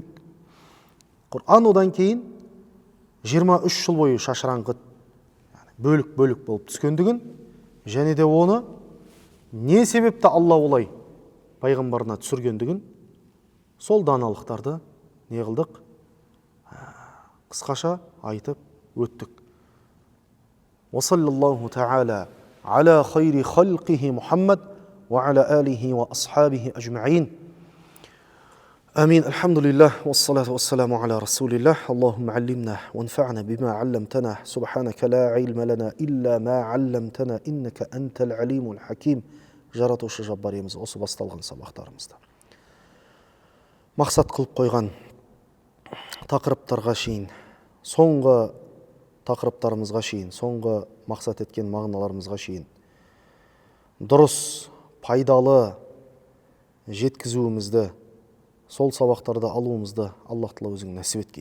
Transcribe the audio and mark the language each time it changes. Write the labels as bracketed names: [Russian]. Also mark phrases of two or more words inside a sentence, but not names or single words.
[Kazakh] Құр'ан одан кейін 23 жыл бойы шашыраңқы бөлік болып түскендігін, және де оны не себепті Алла олай пайғамбарына түсіргендігін, сол даналықтарды не қылдық? Қысқаша айтып өттік. [Arabic] وصلى الله تعالى على خير خلقه محمد وعلى آله وأصحابه أجمعين. آمين. الحمد لله والصلاة والسلام على رسول الله. اللهم علمنا وانفعنا بما علمتنا. سبحانك لا علم لنا إلا ما علمتنا إنك أنت العليم الحكيم. [Kazakh] Жаратушы жаббарымыз осы басталған сабақтарымызда мақсат қылып қойған тақырыптарға шейін, соңғы тақырыптарымызға шейін, соңғы мақсат еткен мағыналарымызға шейін дұрыс, пайдалы жеткізуімізді, сол сабақтарды алуымызды Аллах Тағала өзің нәсіп еткей.